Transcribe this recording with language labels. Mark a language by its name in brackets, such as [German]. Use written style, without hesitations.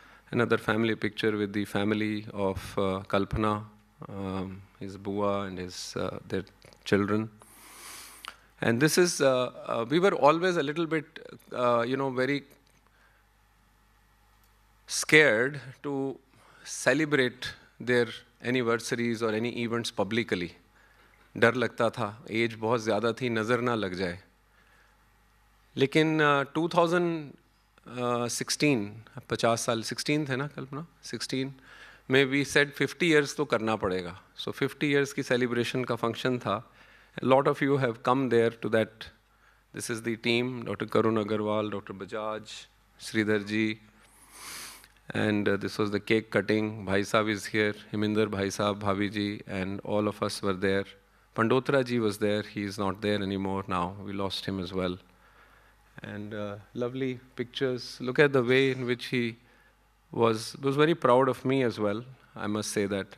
[English] Another family picture with the family of Kalpana, his Bua and their children. And this is, we were always a little bit, very scared to celebrate their anniversaries or any events publicly. [Hindi] डर लगता था, as बहुत ज़्यादा थी, नज़र ना लग जाए. लेकिन 2016 50 साल 16 थे ना कल्पना 16 में [English] we said 50 years [Hindi] तो करना पड़ेगा. सो 50 इयर्स की सेलिब्रेशन का फंक्शन था. [English] Lot of you have come there to that. This is the team, doctor Karun Agarwal, doctor Bajaj, Shridhar ji, and this was the cake cutting. Bhai Sahib is here, Himinder Bhai Sahib, Bhavi ji, and all of us were there. Pandotra ji was there. He is not there anymore now. We lost him as well. And lovely pictures. Look at the way in which he was very proud of me as well. I must say that.